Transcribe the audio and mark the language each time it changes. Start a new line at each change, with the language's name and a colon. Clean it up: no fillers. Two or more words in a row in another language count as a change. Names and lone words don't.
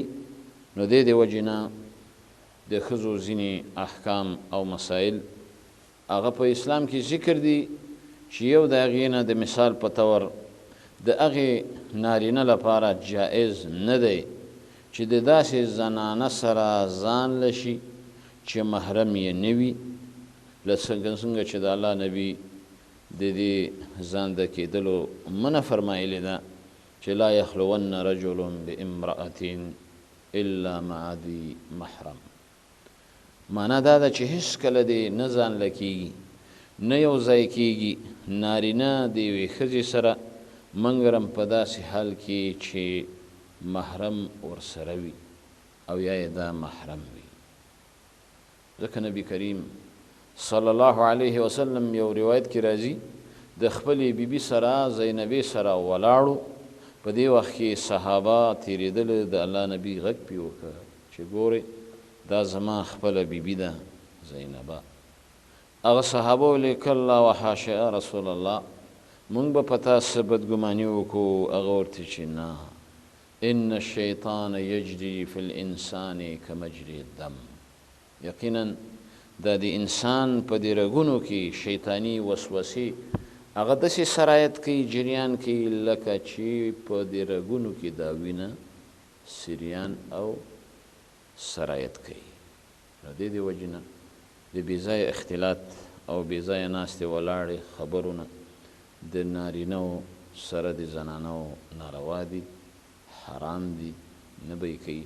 Pashto: نو دې وجې نه د ښځو ځینې احکام او مسایل هغه په اسلام کې ذکر دي چې یو د هغې نه د مثال په طور د هغې نارینه لپاره جائز نه دی چې د داسې زنانه سره ځان لشي چې محرم یې نه وي، څنګه چې د الله نبي د دې ځان د کېدلو منع فرمایلې ده چې
Arabic: لا یخلون رجل بامرأة الا مع ذي محرم.
Pashto: معنا دا ده چې هېڅکله دې نه ځان له کېږي، نه یو ځای کېږي نارینه د یوې ښځې سره منګرم په داسې حال کې چې محرم ورسره وي او یا یې دا محرم وي. ځکه نبی کریم
Arabic: صلی الله علیه وسلم
Pashto: یو روایت کې راځي د خپلې بیبي سره زینبې سره ولاړو، په دې وخت کې صحابه تېرېدل، د الله نبي غږ پې وکړه چې ګورئ دا زما خپله بیبي ده زینبه. هغه صحابه ویل کله
Arabic: وحاشا یا رسول الله،
Pashto: مونږ به په تا څه بدګماني وکړو؟ هغه ورته چې نه،
Arabic: ان الشیطان یجري فی الانسان کمجري الدم،
Pashto: یقینا دا د انسان په دې رګونو کې شیطانی وسوسې هغه داسې سرایت کوي، جریان کوي لکه چې په دې رګونو کې دا وینه سریان او سرایت کوي. نو د دې وجې نه د بېځایه اختلاط او بېځایه ناستې ولاړې خبرونه د نارینهو سره د زنانو ناروا دي، حرام دي، نه به یې کوي.